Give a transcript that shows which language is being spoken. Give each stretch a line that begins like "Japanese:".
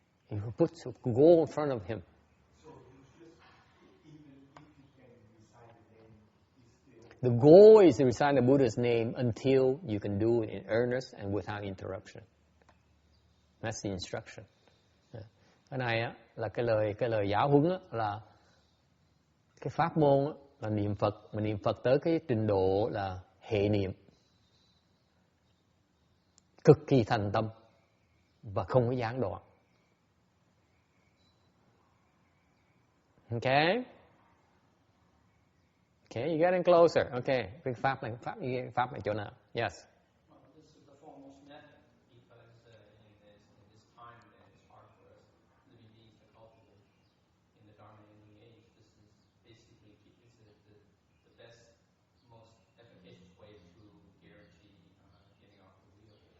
English: You put a goal in front of him. So you just, even if you can recite the name, you still... The goal is to recite the Buddha's name until you can do it in earnest and without interruption. That's the instruction.
Vietnamese: Cái này á, là cái lời giáo huấn á, là cái pháp môn á, là niệm Phật, mà niệm Phật tới cái trình độ là hệ niệm, cực kỳ thành tâm và không có gián đoạn.
English: Okay? Okay, you're getting closer.
Vietnamese: Okay, cái pháp này chỗ nào?
English: Yes. Well, this is the foremost method because in this time that it's hard for us living beings to cultivate in the Dharma ending age. This is basically the best, most efficacious way to guarantee getting off the wheel.